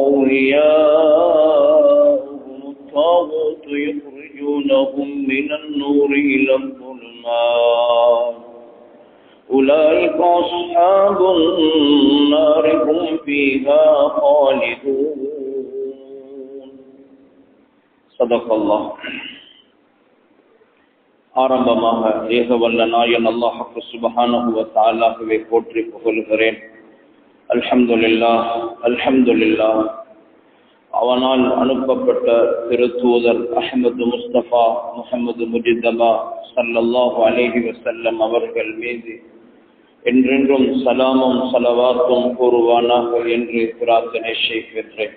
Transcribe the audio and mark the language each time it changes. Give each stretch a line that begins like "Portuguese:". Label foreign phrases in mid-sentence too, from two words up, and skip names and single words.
Arabic: أولياءهم الطاغوت يخرجونهم من النور إلى الظلمات أولئك أصحاب النار هم فيها خالدون صدق الله.
Tamil: ஆரம்பமாக ஏகவல்ல நாயன்
Arabic: الله سبحانه
Tamil: வ தஆலாவை போற்றி புகழ்கிறேன்.
Arabic: الحمد لله الحمد لله.
Tamil: அவனால் அனுப்பப்பட்ட திருத்தூதர் அஹ்மது முஸ்தபா முஹம்மது முஜிதபா
Arabic: صلى الله عليه وسلم
Tamil: அவர்கள் மீது என்றென்றும் சலாமும் ஸலவாத்தும் கூறுவானாக என்று பிரார்த்தனை செய்கிறேன்.